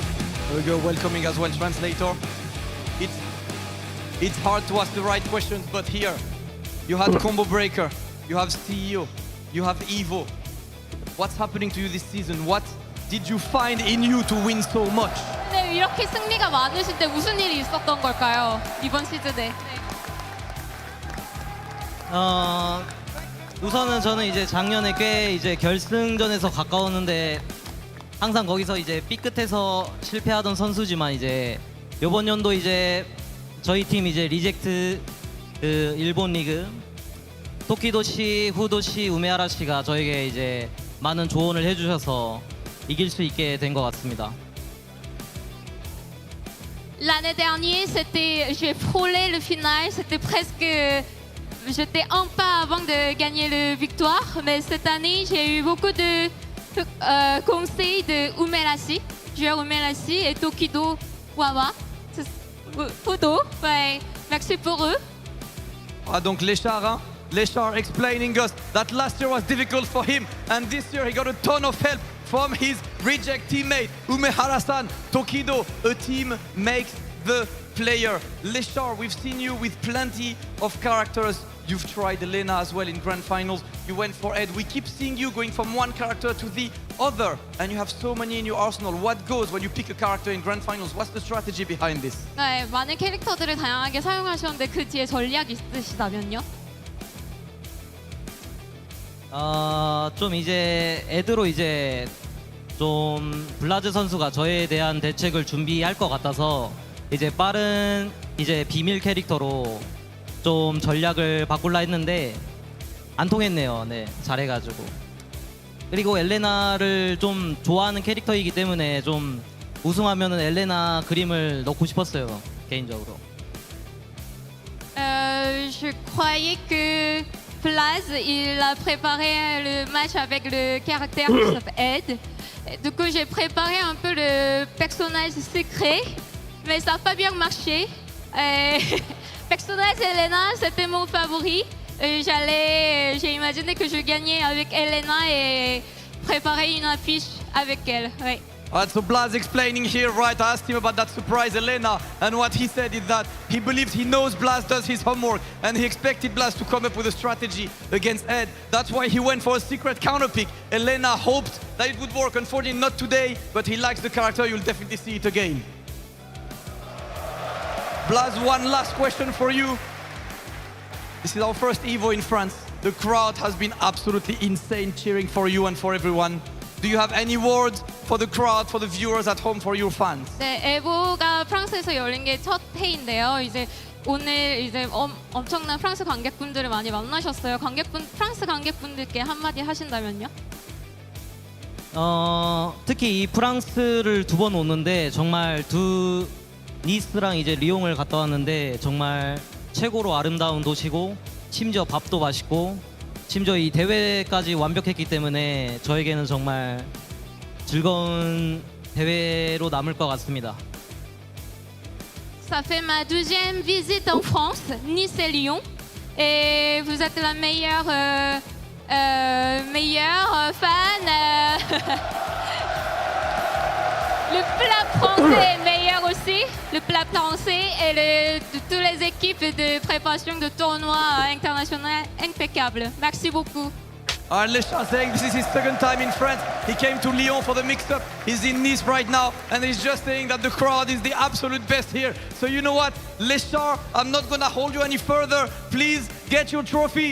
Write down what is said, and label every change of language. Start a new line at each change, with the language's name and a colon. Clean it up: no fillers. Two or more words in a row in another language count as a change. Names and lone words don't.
English: There we go, welcoming as well, translator. It's hard to ask the right questions, but here, you had Combo Breaker, you have CEO, you have EVO. What's happening to you this season? What did you find in you to win so much?
Korean: 네, 이렇게 승리가 많으실 때 무슨 일이 있었던 걸까요? 이번 시즌에. 우선은 저는 이제 작년에 꽤 이제 결승전에서 가까웠는데 항상 거기서 이제 삐끗해서 실패하던 선수지만 이제 이번 연도 이제 저희 팀 이제 리젝트 그 일본 리그 토키도 씨, 후도 씨, 우메하라 씨가 저에게 이제 많은 조언을 해주셔서 이길 수 있게 된 것 같습니다.
French: L'année dernière, j'ai frôlé le final, c'était presque, j'étais un pas avant de gagner la victoire, mais cette année, j'ai eu beaucoup de conseils de Umerashi, joueur Umerashi et Tokido Wawa, Fudo, ouais, merci pour eux. Ah, donc Leshar, hein?
English: Leshar explaining us that last year was difficult for him and this year he got a ton of help from his reject teammate Umehara-san. Tokido, a team makes the player. Leshar, we've seen you with plenty of characters. You've tried Elena as well in grand finals. You went for Ed. We keep seeing you going from one character to the other, and you have so many in your arsenal. What goes when you pick a character in grand finals? What's the strategy behind this?
Korean: 네, 많은 캐릭터들을 다양하게 사용하셨는데 그 뒤에 전략이 있으시다면요? 좀 이제 애드로 이제 좀 블라즈 선수가 저에 대한 대책을 준비할 것 같아서 이제 빠른 이제 비밀 캐릭터로 좀 전략을 바꿀라 했는데 안 통했네요. 네, 잘해가지고. 그리고 엘레나를 좀 좋아하는 캐릭터이기 때문에 좀 우승하면은 엘레나 그림을 넣고 싶었어요, 개인적으로.
French: Je croyais que Plaz, il a préparé le match avec le caractère qui s'appelle Ed. Du coup, j'ai préparé un peu le personnage secret, mais ça n'a pas bien marché. Personnage Elena, c'était mon favori. J'ai imaginé que je gagnais avec Elena et préparer une affiche avec elle. Ouais.
English: So Blaz explaining here, right? I asked him about that surprise Elena, and what he said is that he believes he knows Blaz does his homework, and he expected Blaz to come up with a strategy against Ed. That's why he went for a secret counterpick. Elena hoped that it would work. Unfortunately, not today, but he likes the character. You'll definitely see it again. Blaz, one last question for you. This is our first EVO in France. The crowd has been absolutely insane cheering for you and for everyone. Do you have any words for the crowd, for the viewers at home, for your fans?
Korean: 네, 에보가 프랑스에서 열린 게 첫 회인데요. 이제 오늘 이제 엄청난 프랑스 관객분들을 많이 만나셨어요. 프랑스 관객분들께 한마디 하신다면요? 특히 이 프랑스를 2번 오는데 정말 니스랑 이제 리옹을 갔다 왔는데 정말 최고로 아름다운 도시고 심지어 밥도 맛있고 심지어 이 대회까지 완벽했기 때문에 저에게는 정말 즐거운 대회로 남을 것 같습니다.
French: Ça fait ma 2e visite en France, Nice et Lyon. Et vous êtes la meilleure fan. Le plat français est meilleur aussi. Le plat français et de toutes les équipes de préparation de tournois internationaux impeccables. Merci beaucoup.
English: Lesha saying this is his 2nd time in France. He came to Lyon for the mix-up. He's in Nice right now, and he's just saying that the crowd is the absolute best here. So you know what, Lesha, I'm not gonna hold you any further. Please get your trophy.